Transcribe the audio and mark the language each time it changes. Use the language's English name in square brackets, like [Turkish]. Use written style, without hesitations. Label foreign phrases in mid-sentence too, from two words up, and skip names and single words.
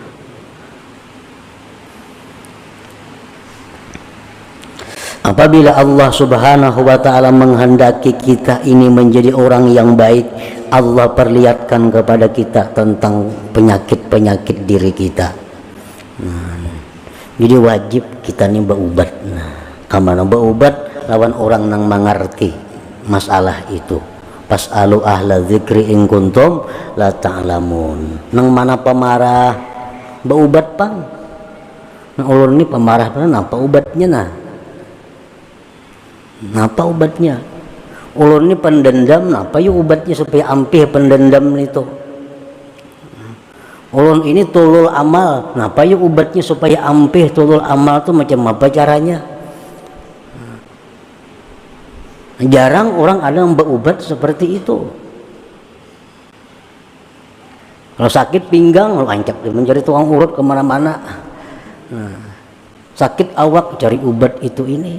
[Banjar] Apabila Allah [Arabic] سبحانه وتعالى [Banjar] menghendaki kita ini menjadi orang yang baik, Allah perlihatkan kepada kita tentang penyakit diri kita. Jadi wajib kita ini berubat. Kamana berubat lawan orang yang mengerti masalah itu. [Arabic] فاسألوا أهل الذكر إن كنتم لا تعلمون. [Banjar] Nang mana pemarah berubat pang. Nang ulun ini pemarah pang apa ubatnya nah? Napa ubatnya? Ulun ini pendendam, napa yuk ubatnya supaya ampih pendendam itu? Ulun ini [Arabic] طول الأمل, [Banjar] napa yuk ubatnya supaya ampih [Arabic] طول الأمل [Banjar] itu macam apa caranya? Jarang orang ada yang berubat seperti itu. Kalau sakit pinggang, lu ancap mencari tukang urut kemana-mana. Sakit awak cari obat itu ini.